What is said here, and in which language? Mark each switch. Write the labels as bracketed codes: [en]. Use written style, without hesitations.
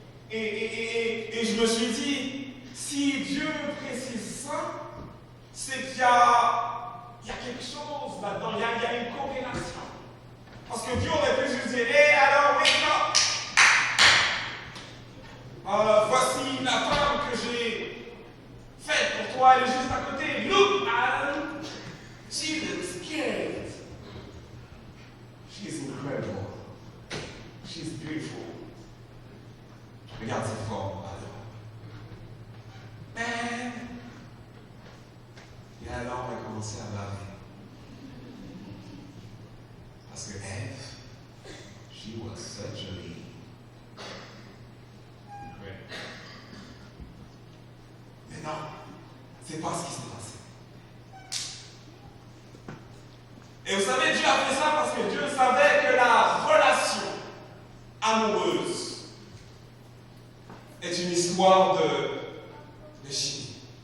[fr] Et je me suis dit, si Dieu précise ça, c'est qu'il y a quelque chose là-dedans, il y a une corrélation. Parce que Dieu aurait pu juste dire, hé, alors, oui, non. Voici la femme que j'ai faite pour toi, elle est juste à côté. [en] Look, Adam, she looks scared. She's incredible. She's beautiful. [fr] Regarde ses formes, [en] Adam. Man. [fr] Et alors, on va commencer à baver. Parce que [en] Ève, she was such a lady. [fr] Mais non, c'est pas ce qui s'est passé. Et vous savez, Dieu a fait ça parce que Dieu savait que la relation amoureuse est une histoire de chimie.